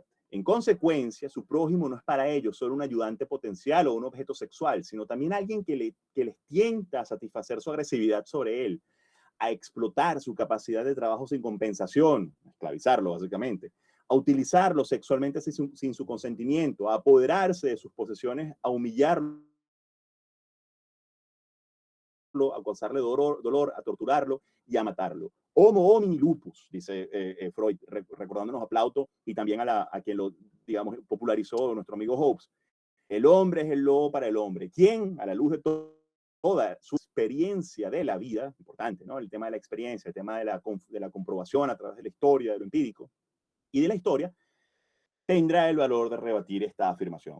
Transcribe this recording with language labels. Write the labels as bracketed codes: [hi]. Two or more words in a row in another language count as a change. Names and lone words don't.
[es] En consecuencia, su prójimo no es para ellos solo un ayudante potencial o un objeto sexual, sino también alguien que les tienta a satisfacer su agresividad sobre él, a explotar su capacidad de trabajo sin compensación, a esclavizarlo básicamente, a utilizarlo sexualmente sin su consentimiento, a apoderarse de sus posesiones, a humillarlo, a causarle dolor, a torturarlo y a matarlo. [la] Homo homini lupus, [es] dice Freud, recordándonos a Plauto y también a quien lo, digamos, popularizó nuestro amigo Hobbes. El hombre es el lobo para el hombre. ¿Quién? A la luz de toda su experiencia de la vida, importante, ¿no? El tema de la experiencia, el tema de la comprobación a través de la historia, de lo empírico y de la historia, tendrá el valor de rebatir esta afirmación.